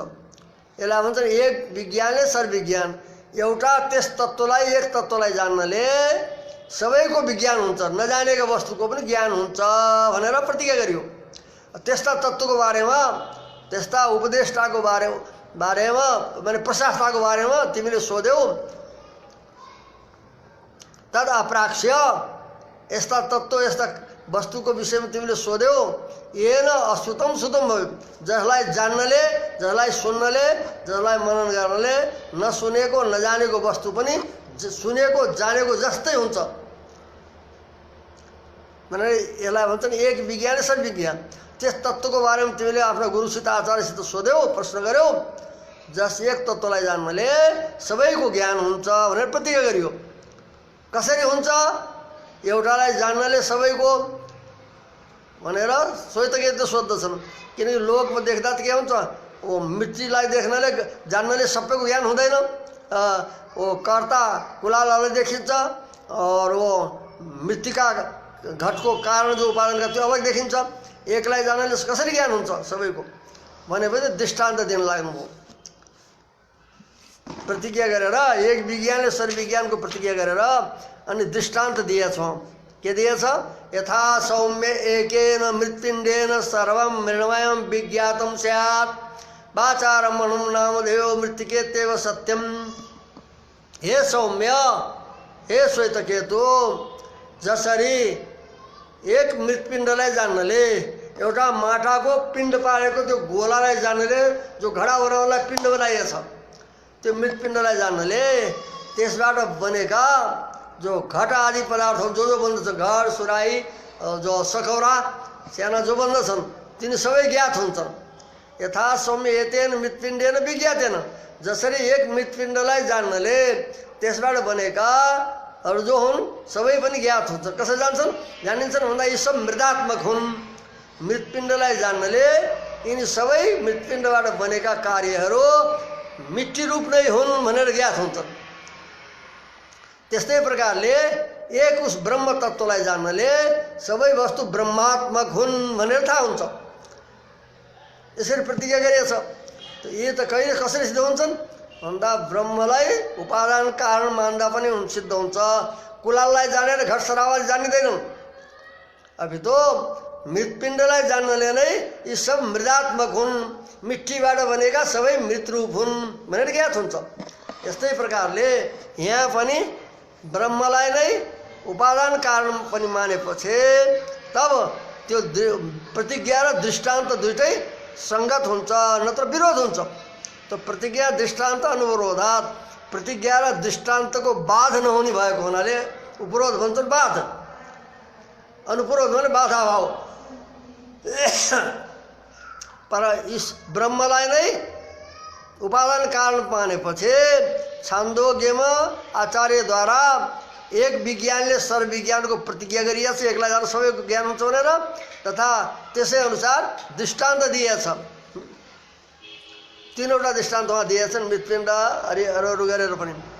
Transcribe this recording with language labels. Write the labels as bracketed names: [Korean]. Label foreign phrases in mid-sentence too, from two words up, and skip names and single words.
[Nepali] यसलाई भन्छ एक विज्ञानले सर्वविज्ञान। एउटा त्यस तत्त्वलाई एक तत्त्वलाई जान्नले सबैको विज्ञान हुन्छ, नजानेको वस्तुको पनि ज्ञान हुन्छ भनेर प्रतिज्ञा गरियो। त्यस्ता तत्त्वको बारेमा, त्यस्ता उपदेष्टाको बारेमा माने प्रशासनाको बारेमा तिमीले सोध्यौ। [Sanskrit] तद अप्राक्ष्य [Nepali] यस्ता तत्त्व यस्ता वस्तुको विषयमा तिमीले सोध्यौ। [Sanskrit] येन अश्रुतं श्रुतं [Nepali] भयो, जसलाई जान्नले, जसलाई सुन्नले, जसलाई मनन गर्नले नसुनेको नजानेको वस्तु पनि सुनेको जानेको जस्तै हुन्छ भनेर यसलाई भन्छन् [Sanskrit] एक विज्ञान सर्वविज्ञान। [Nepali] त्यस तत्त्वको बारेमा तिमीले आफ्ना गुरुसित आचार्यसित सोध्यौ, प्रश्न गर्यौ, जस एक तत्त्वलाई जान्नले सबैको ज्ञान हुन्छ भनेर प्रतिज्ञा गरियो। कसरी हुन्छ, एउटालाई जान्नले सबैको भनेर श्वेतकेतुले सोध्दछन्। किनकि लोकमा देख्दा त के हुन्छ, ओ मृत्युलाई देख्नले जान्नले सबैको ज्ञान हुँदैन। वो कर्ता कुलाललाई देखिन्छ [Hindi] और वो मृत्तिका [Nepali] घटको कारण जो उपादान गर्छ अलग देखिन्छ। एकलाई जान्नले कसरी ज्ञान हुन्छ सबैको भनेपछि दृष्टान्त दिन लाग्नुभयो। प्रतिज्ञा गरेर एक विज्ञानले सर्वविज्ञानको प्रतिज्ञा गरेर अनि दृष्टान्त दिएछ। के दिएछ? [Sanskrit] यथा सौम्य एकेन मृत्पिण्डेन सर्वं मृण्मयं विज्ञातं स्यात् वाचारम्भणं नामधेयो मृत्तिकेत्येव सत्यम। [Nepali] हे सौम्य, हे श्वेतकेतु, जसरी एक मृतपिण्डलाई जान्नले एउटा माटाको पिण्ड पारेको त्यो गोलालाई जान्नले जो घडा बनाउनलाई पिण्ड बनाइएछ त्यो मृतपिण्डलाई जान्नले त्यसबाट बनेका जो घट आदि पदार्थहरू जो बन्दछ, घर सुराई जो सकौरा साना जो बन्दछन् तिनी सबै ज्ञात हुन्छन्। [Sanskrit] यथा सौम्य एतेन मृतपिण्डेन विज्ञातेन, [Nepali] जसरी एक मृतपिण्डलाई जान्नले त्यसबाट बनेका अरू जो हुन् सबै पनि ज्ञात हुन्छ। कसरी जान्छन्? जानिन्छन् भन्दा यी सब मृदात्मक हुन्। मृतपिण्डलाई जान्नले यिनी सबै मृतपिण्डबाट बनेका कार्यहरू मिट्टी रूप नै हुन् भनेर ज्ञात हुन्छन्। त्यस्तै प्रकारले एक उस ब्रह्म तत्त्वलाई जान्नले सबै वस्तु ब्रह्मात्मक हुन् भनेर थाहा हुन्छ। यसरी प्रतिज्ञा गरिएछ। यी त कहिले कसरी सिद्ध हुन्छन् भन्दा ब्रह्मलाई उपादान कारण मान्दा पनि सिद्ध हुन्छ। कुलाललाई जानेर घट सरावाले जानिँदैनन्। [Hindi] अभी तो [Nepali] मृतपिण्डलाई जान्नले नै यी सब मृदात्मक हुन्, मिट्टीबाट बनेका सबै मृत रूप हुन् भनेर ज्ञात हुन्छ। यस्तै प्रकारले यहाँ पनि ब्रह्मलाई नै उपादान कारण पनि मानेपछि तब त्यो प्रतिज्ञा र दृष्टान्त दुइटै सङ्गत हुन्छ, नत्र विरोध हुन्छ। [Sanskrit] तो प्रतिज्ञा दृष्टान्त अनुपरोधात, [Nepali] प्रतिज्ञा र दृष्टान्तको बाध नहुने भएको हुनाले उपरोध भन्छन् बाध, अनुपरोध भने बाधा भाव। [Hindi] पर इस [Nepali] ब्रह्मलाई नै उपादान कारण मानेपछि छान्दोग्यमा आचार्यद्वारा एक विज्ञानले सर्वविज्ञानको प्रतिज्ञा गरिएछ, एकलाई जान सबैको ज्ञान हुन्छ भनेर, तथा त्यसै अनुसार दृष्टान्त दिएछ। तीनवटा दृष्टान्त वहाँ दिएछन् मृतपिण्ड अरू गरेर पनि।